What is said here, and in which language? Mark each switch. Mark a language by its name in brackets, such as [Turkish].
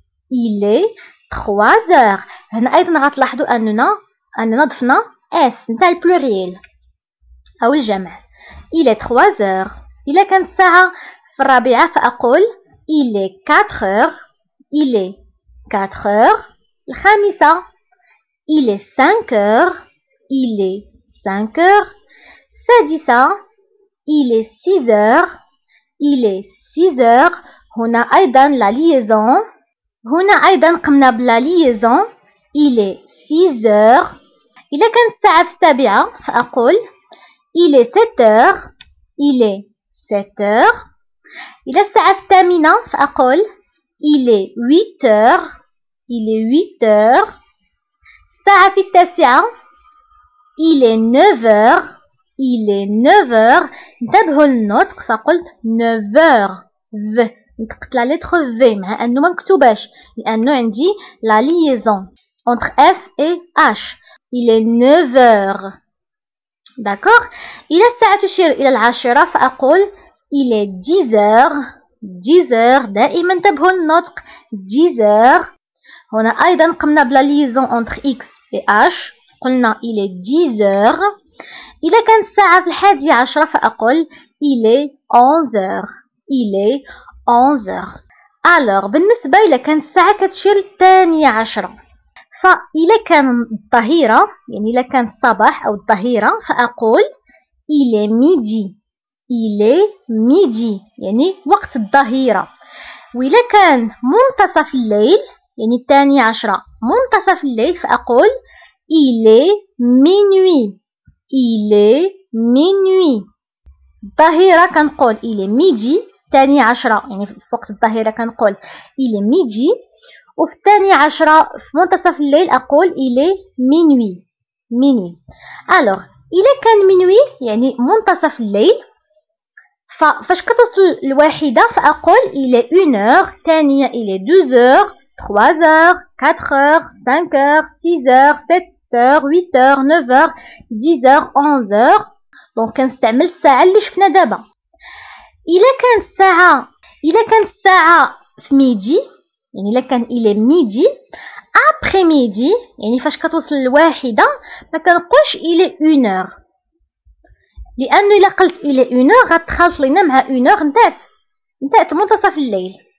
[French] il est 3 heures. [Arabic] هنا أيضا غتلاحظوا أننا ضفنا اس نتاع البلوريال أو الجمع. [French] il est 3 heures. [Arabic] إلا كانت الساعة في الرابعة فأقول [French] il est 4 heures. il est 4 heures. الخامسة il est 5 heures. il est 5 heures. السادسة il est 6 heures. il est 6 heures. [Arabic] هنا أيضا لا ليزون، هنا أيضا قمنا بلا ليزون [French] il est 6 heures. [Arabic] إذا كانت الساعة في السابعة فأقول [French] il est 7 heures. il est 7 heures. [Arabic] إذا الساعة في الثامنة فأقول [French] il est 8 heures. il est 8 heures. [Arabic] الساعة في التاسعة [French] il est 9 heures. il est 9 heures. [Arabic] انتبهوا للنطق فقلت [French] 9 heures V. [Arabic] نطقت لا لتر V مع أنه ما مكتوباش لأنه عندي لا [French] liaison entre F et H. Il est 9 heures. D'accord. [Arabic] إلى الساعة تشير إلى العاشرة فأقول [French] il est 10 heures. 10 heures. [Arabic] دائما انتبهوا النطق [French] 10 heures. [Arabic] هنا أيضا قمنا بلا [French] liaison entre X et H. [Arabic] قلنا [French] il est 10 heures. [Arabic] إذا كانت الساعة في 11 فأقول [French] il est 11 heures. Il est 11 heures. [Arabic] Alors بالنسبة إلى كانت الساعة كتشير الثانية عشرة فإذا كان الظهيرة يعني إذا كان الصباح أو الظهيرة فأقول [French] il est midi. Il est midi [Arabic] يعني وقت الظهيرة. وإذا كان منتصف الليل يعني الثانية عشرة منتصف الليل فأقول [French] il est minuit. Il est minuit. [Arabic] الظهيرة كنقول [French] il est midi. [Arabic] الثانية عشرة يعني في وقت الظهيرة كنقول [French] il est midi. [Arabic] وفي الثانية عشرة في منتصف الليل أقول [French] il est minuit. minuit. [Arabic] alors إذا كان minuit يعني منتصف الليل فاش كتوصل الواحدة فأقول [French] il est 1 heure. الثانية il est 2 heures 3 heures 4 heures 5 heures 6 heures 7 heures 8 heures 9 heures 10 heures 11 heures. [Arabic] دونك كنستعمل الساعة اللي شفنا دابا. إلا كانت الساعة في ميدي يعني إلا كان إلى ميدي أبخي ميدي يعني فاش كتوصل الواحدة ما كنقولش إلى 1 heure لأنه إلا قلت إلى 1 heure غتخلط لينا مع 1 heure نتاعت منتصف الليل.